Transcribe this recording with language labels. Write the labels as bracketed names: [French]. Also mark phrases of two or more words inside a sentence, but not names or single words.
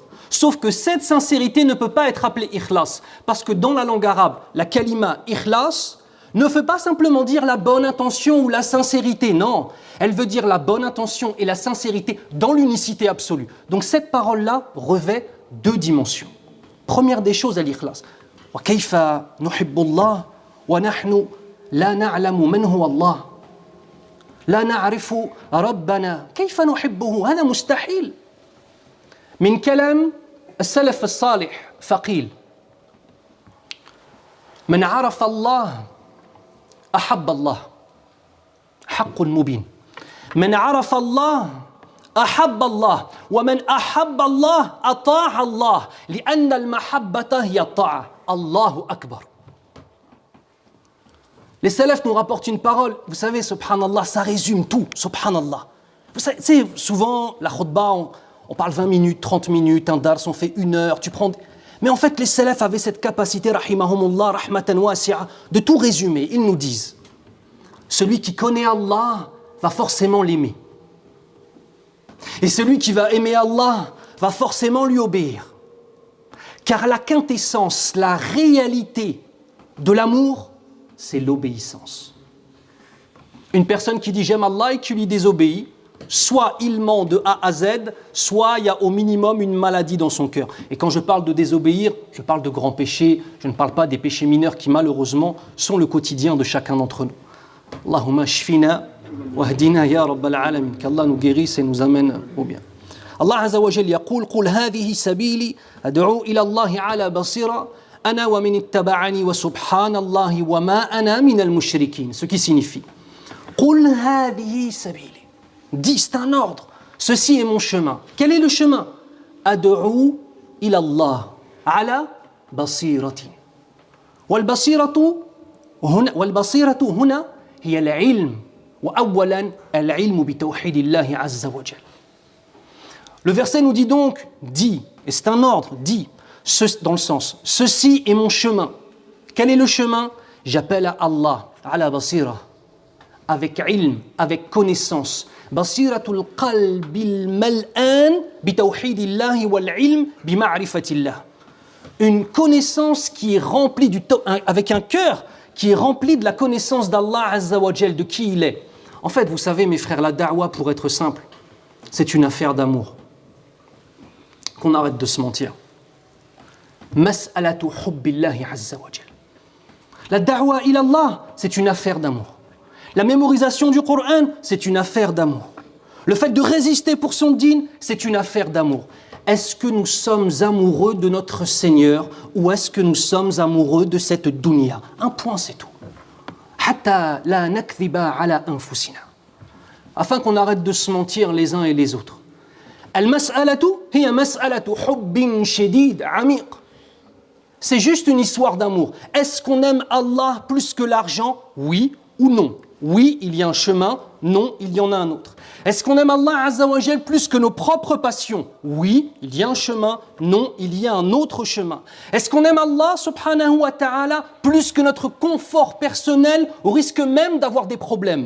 [French] Sauf que cette sincérité ne peut pas être appelée ikhlas, parce que dans la langue arabe, la [Arabic] كلمة إخلاص [French] ne veut pas simplement dire la bonne intention ou la sincérité, non. Elle veut dire la bonne intention et la sincérité dans l'unicité absolue. Donc cette parole-là revêt deux dimensions. Première des choses, l'ikhlas. [Arabic] وكيف نحب الله ونحن لا نعلم من هو الله لا نعرف ربنا كيف نحبه هذا مستحيل من كلام السلف الصالح فقيل من عرف الله أحب الله حق مبين من عرف الله أحب الله ومن أحب الله أطاع الله لأن المحبة هي الطاعة الله أكبر. [French] Les salafs nous rapportent une parole, vous savez, subhanallah, ça résume tout, subhanallah. Vous savez, souvent, la khutbah, on parle 20 minutes, 30 minutes, un dars, on fait 1 heure, Mais en fait, les salafs avaient cette capacité, [Arabic] رحمهم الله رحمة واسعة, [French] de tout résumer. Ils nous disent, celui qui connaît Allah va forcément l'aimer. Et celui qui va aimer Allah va forcément lui obéir. Car la quintessence, la réalité de l'amour, c'est l'obéissance. Une personne qui dit j'aime Allah et qui lui désobéit, soit il ment de A à Z, soit il y a au minimum une maladie dans son cœur. Et quand je parle de désobéir, je parle de grands péchés, je ne parle pas des péchés mineurs qui malheureusement sont le quotidien de chacun d'entre nous. [Arabic] اللهم اشفنا واهدنا يا رب العالمين, [French] qu'Allah nous guérisse et nous amène au bien. [Arabic] الله عز وجل يقول قل هذه سبيلي أدعو إلى الله على بصيرة أنا ومن اتبعني وسبحان الله وما أنا من المشركين. [French] Ce qui signifie [Arabic] قل هذه سبيلي. [French] Dis, c'est un ordre. Ceci est mon chemin. Quel est le chemin? [Arabic] أدعو إلى الله على بصيرة. والبصيرة هنا هي العلم وأولا العلم بتوحيد الله عز وجل. [French] Le verset nous dit donc, dis, et c'est un ordre, dis, dans le sens, ceci est mon chemin. Quel est le chemin? J'appelle à Allah, [Arabic] على بصيرة, [French] avec ilm, avec connaissance. [Arabic] بصيرة القلب الملآن بتوحيد الله والعلم بمعرفة الله. [French] Une connaissance qui est remplie avec un cœur qui est rempli de la connaissance d'Allah [Arabic] عز وجل, [French] de qui il est. En fait, vous savez, mes frères, la da'wa, pour être simple, c'est une affaire d'amour. Qu'on arrête de se mentir. [Arabic] مسألة حب الله عز وجل. [French] La [Arabic] الدعوة إلى الله, [French] c'est une affaire d'amour. La mémorisation du Coran, c'est une affaire d'amour. Le fait de résister pour son dîn, c'est une affaire d'amour. Est-ce que nous sommes amoureux de notre Seigneur ou est-ce que nous sommes amoureux de cette dunya? Un point, c'est tout. [Arabic] حتى لا نكذب على أنفسنا. [French] Afin qu'on arrête de se mentir les uns et les autres. [Arabic] المسألة هي مسألة حب شديد عميق. [French] C'est juste une histoire d'amour. Est-ce qu'on aime Allah plus que l'argent? Oui ou non? Oui, il y a un chemin. Non, il y en a un autre. Est-ce qu'on aime Allah [Arabic] عز وجل [French] plus que nos propres passions? Oui, il y a un chemin. Non, il y a un autre chemin. Est-ce qu'on aime Allah [Arabic] سبحانه وتعالى [French] plus que notre confort personnel au risque même d'avoir des problèmes?